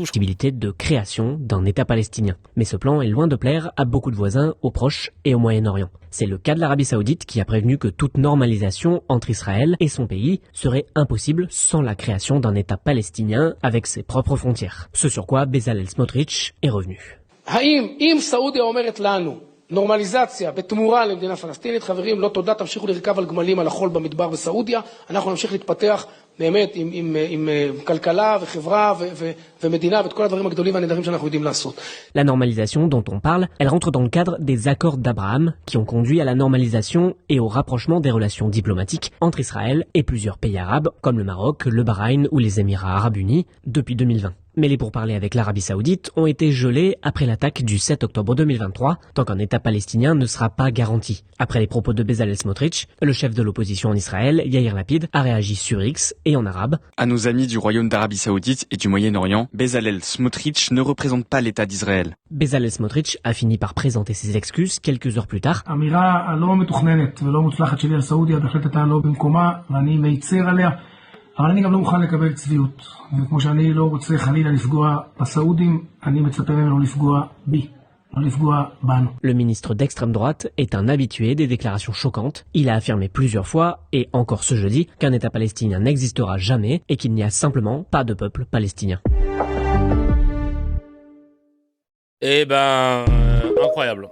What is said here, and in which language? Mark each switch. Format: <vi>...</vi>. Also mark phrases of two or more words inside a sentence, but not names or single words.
<fr>Possibilité de création d'un État palestinien. Mais ce plan est loin de plaire à beaucoup de voisins, aux proches et au Moyen-Orient. C'est le cas de l'Arabie Saoudite qui a prévenu que toute normalisation entre Israël et son pays serait impossible sans la création d'un État palestinien avec ses propres frontières. Ce sur quoi Bezalel Smotrich est revenu.</fr> <he>נורמליזציה בתמורה למדינה פלסטינית, חברים, לא תודה, תמשיכו לרכב על גמלים על החול במדבר בסעודיה, אנחנו נמשיך להתפתח באמת עם כלכלה וחברה ומדינה ואת כל הדברים הגדולים והנהדרים שאנחנו יודעים לעשות.</he> <fr>La normalisation dont on parle, elle rentre dans le cadre des accords d'Abraham qui ont conduit à la normalisation et au rapprochement des relations diplomatiques entre Israël et plusieurs pays arabes comme le Maroc, le Bahreïn ou les Émirats arabes unis depuis 2020. Mais les pourparlers avec l'Arabie Saoudite ont été gelés après l'attaque du 7 octobre 2023, tant qu'un État palestinien ne sera pas garanti. Après les propos de Bezalel Smotrich, le chef de l'opposition en Israël, Yair Lapid, a réagi sur X et en arabe. À nos amis du Royaume d'Arabie Saoudite et du Moyen-Orient, Bezalel Smotrich ne représente pas l'État d'Israël. Bezalel Smotrich a fini par présenter ses excuses quelques heures plus tard.</fr> <he>אבל אני גם לא מוכן לקבל צביעות. וכמו שאני לא רוצה חלילה לפגוע בסעודים, אני מצפה מהם לא לפגוע בי.</he> <fr>Le ministre d'extrême droite est un habitué des déclarations choquantes. Il a affirmé plusieurs fois, et encore ce jeudi, qu'un État palestinien n'existera jamais et qu'il n'y a simplement pas de peuple palestinien. Eh ben, incroyable.</fr>